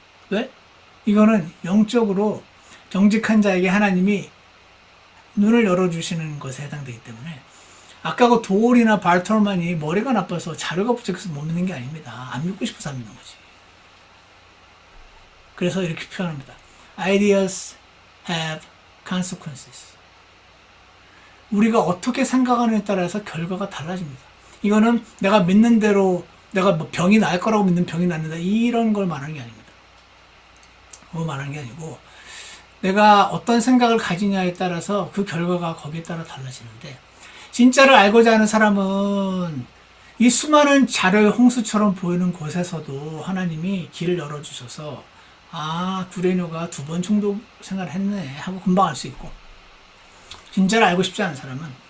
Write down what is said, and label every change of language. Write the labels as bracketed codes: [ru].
[ko] 왜? 이거는 영적으로 정직한 자에게 하나님이 눈을 열어주시는 것에 해당되기 때문에 아까 그 도올이나 발톨만이 머리가 나빠서 자료가 부족해서 못 믿는 게 아닙니다. 안 믿고 싶어서 안 믿는 거지. 그래서 이렇게 표현합니다. [en] Ideas have consequences. [ko] 우리가 어떻게 생각하느냐에 따라서 결과가 달라집니다. 이거는 내가 믿는 대로 내가 뭐 병이 날 거라고 믿는 병이 낫는다 이런 걸 말하는 게 아닙니다. 그거 말하는 게 아니고 내가 어떤 생각을 가지냐에 따라서 그 결과가 거기에 따라 달라지는데 진짜를 알고자 하는 사람은 이 수많은 자료의 홍수처럼 보이는 곳에서도 하나님이 길을 열어주셔서 아 구레뇨가 2번 총독 생활을 했네 하고 금방 알 수 있고 진짜를 알고 싶지 않은 사람은